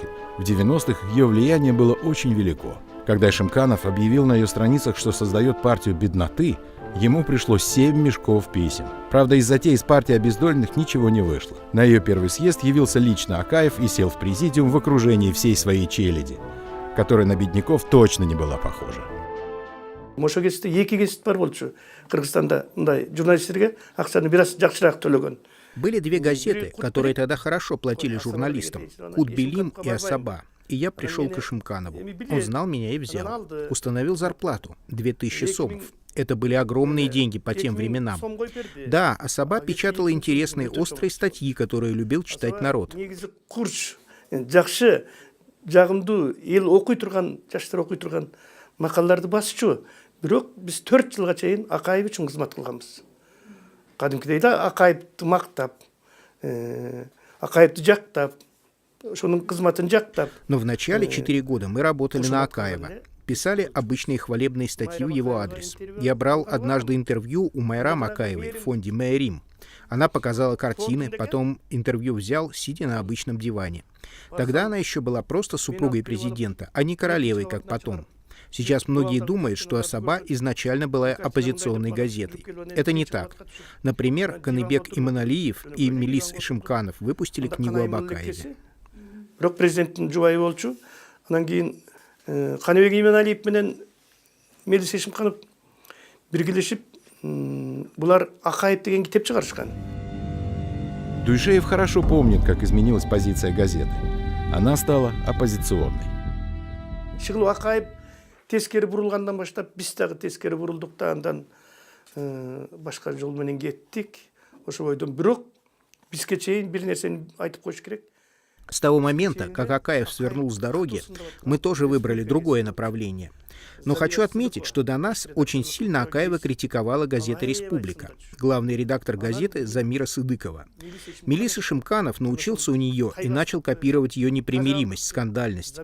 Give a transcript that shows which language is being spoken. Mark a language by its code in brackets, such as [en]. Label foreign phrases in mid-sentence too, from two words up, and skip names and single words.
[ru] В 90-х ее влияние было очень велико. Когда Ишимканов объявил на ее страницах, что создает партию бедноты, ему пришло 7 мешков писем. Правда, из затеи с партией обездоленных ничего не вышло. На ее первый съезд явился лично Акаев и сел в президиум в окружении всей своей челяди, которая на бедняков точно не была похожа. [ky] Ошол кезде эки кесип бар болчу. Кыргызстанда мындай журналисттерге акчаны бир аз жакшыраак төлөгөн. [ru] Были две газеты, которые тогда хорошо платили журналистам – «Кутбилим» и «Асаба». И я пришел к Ишимканову. Он знал меня и взял. Установил зарплату – 2000 сомов. Это были огромные деньги по тем временам. Да, «Асаба» печатала интересные, острые статьи, которые любил читать народ. [ky] Жакшы, жагымдуу, эл окуй турган, жаштар окуй турган макалаларды басчу. Бирок биз 4 жылга чейин Акаев үчүн кызмат кылганбыз. Кадимкидей да Акаевди мактап, Акаевди жактап, ошонун кызматын жактап. [ru] Но в начале 4 года мы работали на Акаева. Писали обычные хвалебные статьи в его адрес. Я брал однажды интервью у Майрам Акаевой в фонде «Майрим». Она показала картины, потом интервью взял, сидя на обычном диване. Тогда она еще была просто супругой президента, а не королевой, как потом. Сейчас многие думают, что «Асаба» изначально была оппозиционной газетой. Это не так. Например, Каныбек Иманалиев и Мелис Ишимканов выпустили книгу об Акаеве. [ky] Президенттин жубайы болчу. Анан кийин Каныбек Иманалиев менен Мелис Ишимканов биргелешип, булар Акаев деген китеп чыгарышкан. [ru] Дуйшеев хорошо помнит, как изменилась позиция газеты. Она стала оппозиционной. [ky] Шыгыл Акаев тескери бурулгандан баштап, биз дагы тескери бурулдук да, андан башка жол менен кеттик. Ошо бойдон бирок бизге чейин бир нерсени айтып коюш керек. [ru] С того момента, как Акаев свернул с дороги, мы тоже выбрали другое направление. Но хочу отметить, что до нас очень сильно Акаева критиковала газета «Республика», главный редактор газеты Замира Сыдыкова. Мелис Ишимканов научился у нее и начал копировать ее непримиримость, скандальность.